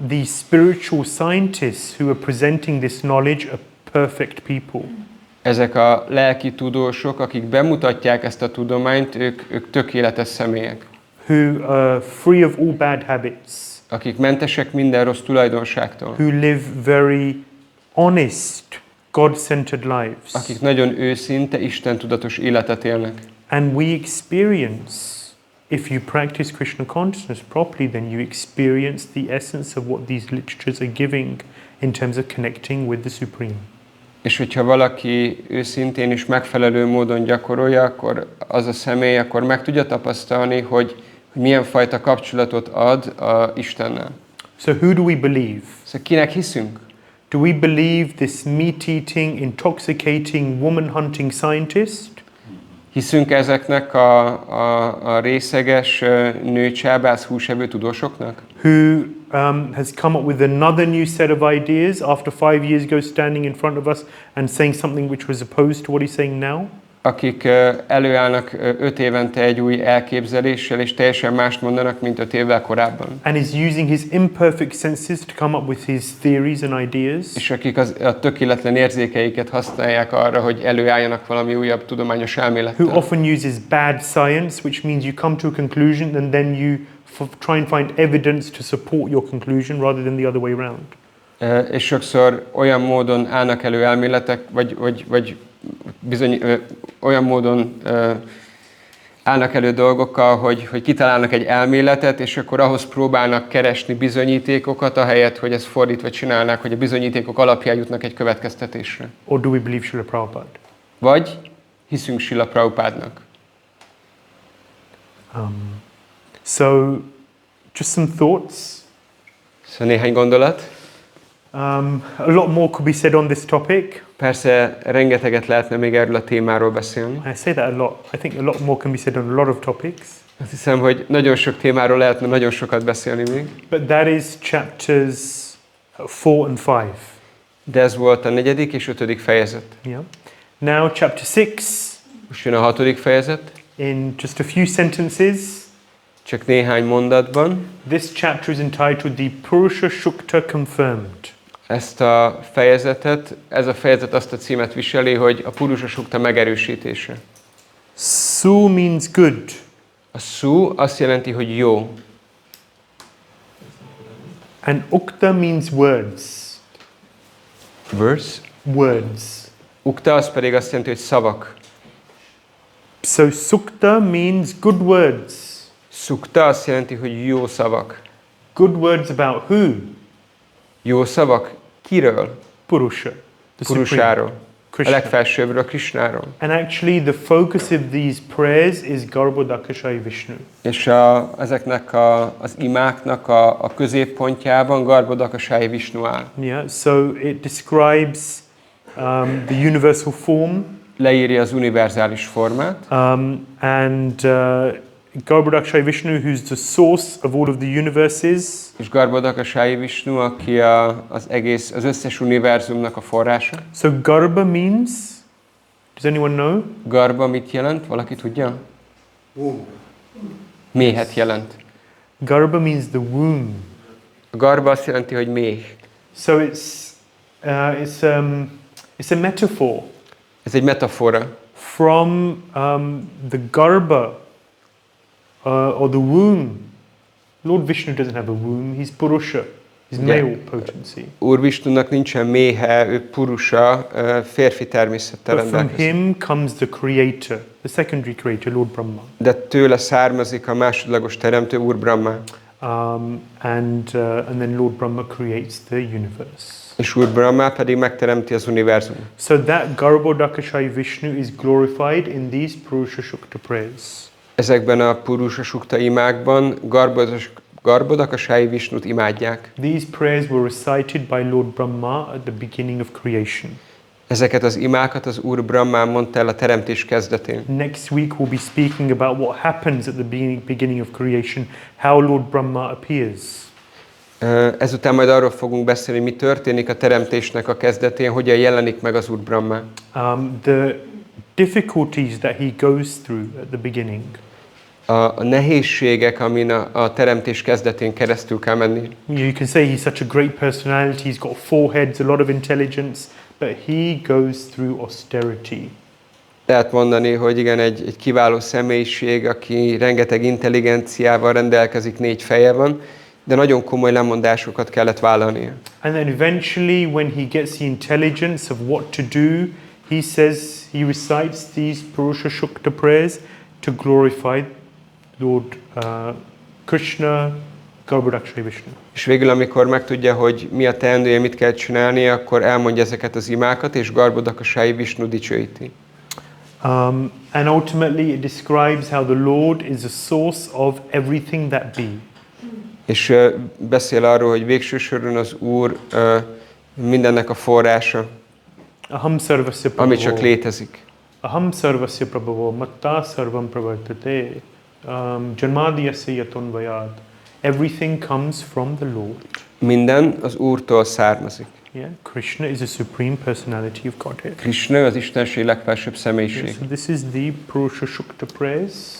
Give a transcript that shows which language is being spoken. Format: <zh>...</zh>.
<en>The spiritual scientists who are presenting this knowledge are perfect people.</en> <hu>Ezek a lelki tudósok, akik bemutatják ezt a tudományt, ők tökéletes személyek.</hu> <en>Who are free of all bad habits.</en> <hu>Akik mentesek minden rossz tulajdonságtól.</hu> <en>Who live very honest, God-centered lives.</en> <hu>Akik nagyon őszinte, Isten tudatos életet élnek.</hu> <en>And we experience, if you practice Krishna consciousness properly, then you experience the essence of what these literatures are giving in terms of connecting with the Supreme.</en> <hu>És hogyha valaki őszintén és megfelelő módon gyakorolja, akkor az a személy akkor meg tudja tapasztalni, hogy milyen fajta kapcsolatot ad a Istennel.</hu> <en>So who do we believe?</en> <hu>Szóval kinek hiszünk?</hu> <en>Do we believe this meat-eating, intoxicating, woman-hunting scientist?</en> <hu>Hiszünk ezeknek a részeges, nőcsábász, húsevő tudósoknak?</hu> <en>Who has come up with another new set of ideas after 5 years ago standing in front of us and saying something which was opposed to what he's saying now?</en> <hu>Akik előállnak 5 évente egy új elképzeléssel, és teljesen mást mondanak, mint 5 évvel korábban.</hu> <en>And is using his imperfect senses to come up with his theories and ideas.</en> <hu>És akik a tökéletlen érzékeiket használják arra, hogy előálljanak valami újabb tudományos elmélettel.</hu> <en>Who often uses bad science, which means you come to a conclusion and then you try and find evidence to support your conclusion rather than the other way around.</en> <hu>És sokszor olyan módon állnak elő elméletek, vagy bizony olyan módon állnak elő dolgokkal, hogy kitalálnak egy elméletet, és akkor ahhoz próbálnak keresni bizonyítékokat, ahelyett, hogy ezt fordítva csinálnák, hogy a bizonyítékok alapján jutnak egy következtetésre.</hu> <en>Or do we believe Srila Prabhupada?</en> <hu>Vagy hiszünk Srila Prabhupádnak.</hu> <en>So, just some thoughts.</en> <hu>Szóval néhány gondolat.</hu> <en>A lot more could be said on this topic.</en> <hu>Persze rengeteget lehetne még erről a témáról beszélni.</hu> <en>I say that a lot. I think a lot more can be said on a lot of topics.</en> <hu>Azt hiszem, hogy nagyon sok témáról lehetne nagyon sokat beszélni még.</hu> <en>But that is chapters 4 and 5.</en> <hu>De ez volt a 4. és 5. fejezet.</hu> <en>Yeah. Now chapter 6.</en> <hu>Most jön a 6. fejezet.</hu> <en>In just a few sentences.</en> <hu>Csak néhány mondatban.</hu> <en>This chapter is entitled The Purusha Shukta Confirmed.</en> <hu>Ez a fejezet azt a címet viseli, hogy a Purusha Shukta megerősítése.</hu> <en>Su means good.</en> <hu>A su azt jelenti, hogy jó.</hu> <en>And ukta means words. Verse? Words.</en> <hu>Ukta az pedig azt jelenti, hogy szavak.</hu> <en>So sukta means good words.</en> <hu>Sukta azt jelenti, hogy jó szavak.</hu> <en>Good words about who?</en> <hu>Jó szavak kiről?</hu> <en>Purusha.</en> <hu>Purusáról. A legfelsőbbről, Krishnáról.</hu> <en>And actually the focus of these prayers is Garbhodakashai Vishnu.</en> <hu>És ezeknek az imáknak a középpontjában Garbhodakashai Vishnu áll.</hu> <en>Yeah, so it describes the universal form.</en> <hu>Leírja az univerzális formát.</hu> <en>And Garbhodakshai Vishnu, who's the source of all of the universes.</en> <hu>És Garbhodakshai Vishnu, aki az összes univerzumnak a forrása.</hu> <en>So Garbha means, does anyone know?</en> <hu>Garbha mit jelent? Valaki tudja?</hu> <en>Womb.</en> <hu>Méhet jelent.</hu> <en>Garbha means the womb.</en> <hu>A garbha azt jelenti, hogy méh.</hu> <en>So it's a metaphor.</en> <hu>Ez egy metafora.</hu> <en>From the Garbha or the womb. Lord Vishnu doesn't have a womb, he's Purusha. He's male potency.</en> <hu>Úr Vishnunak nincsen méhe, ő Purusha, férfi természettel</hu> <en>But from</en> <hu>rendelkezik.</hu> <en>him comes the creator, the secondary creator, Lord Brahma.</en> <hu>De tőle származik a másodlagos teremtő, Úr Brahma.</hu> <en>And then Lord Brahma creates the universe.</en> <hu>És Úr Brahma pedig megteremti az univerzumot.</hu> <en>So that Garbhodakshai Vishnu is glorified in these Purusha Shukta prayers.</en> <hu>Ezekben a Purusha Sukta imákban Garbhodakshai Vishnut imádják.</hu> <en>These prayers were recited by Lord Brahma at the beginning of creation.</en> <hu>Ezeket az imákat az Úr Brahma mondta el a teremtés kezdetén.</hu> <en>Next week we'll be speaking about what happens at the beginning of creation, how Lord Brahma appears.</en> <hu>Ezután majd arról fogunk beszélni, mi történik a teremtésnek a kezdetén, hogyan jelenik meg az Úr Brahma.</hu> <en>The difficulties that he goes through at the beginning.</en> <hu>A nehézségek, amin a teremtés kezdetén keresztül kell menni.</hu> <en>You can say he's such a great personality, he's got 4 heads, a lot of intelligence, but he goes through austerity.</en> <hu>Lehet mondani, hogy igen, egy kiváló személyiség, aki rengeteg intelligenciával rendelkezik, 4 feje van, de nagyon komoly lemondásokat kellett vállalnia.</hu> <en>And then eventually, when he gets the intelligence of what to do, he says, he recites these Purusha Shukta prayers to glorify Lord Krishna, Garbhodakshai Vishnu.</en> <hu>És végül, amikor megtudja, hogy mi a teendője, mit kell csinálni, akkor elmondja ezeket az imákat, és Garbhodakshai Vishnu dicsőíti.</hu> <en>And ultimately it describes how the Lord is a source of everything that be.</en> <hu>És beszél arról, hogy végső soron az Úr mindennek a forrása,</hu> <sa>Aham sarvasya</sa> <hu>ami csak</hu> <sa>prabhavo.</sa> <hu>létezik.</hu> <sa>Aham sarvasya prabhavo matta sarvam pravartate janmadiyasya yatonvayat.</sa> <en>Everything comes from the Lord.</en> <hu>Minden az Úrtól származik.</hu> <en>Yeah, Krishna is a supreme personality of Godhead.</en> <hu>Krishna az Istenség legfelsőbb személyiség.</hu> <en>So this is the Purusha Shukta prayers.</en>